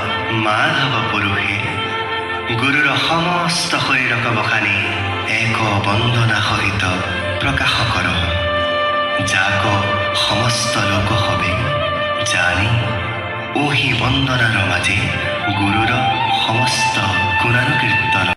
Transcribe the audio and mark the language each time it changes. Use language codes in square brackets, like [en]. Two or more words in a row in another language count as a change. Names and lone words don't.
[as] মাধৱ পুৰুষে গুৰুৰ সমস্ত শৰীৰক বখানি এক বন্দনা সহিত প্ৰকাশ কৰ, যাক সমস্ত লোক হবে জানি ওহি বন্দনাৰ মাজে গুৰুৰ সমস্ত গুণানুকীৰ্তন।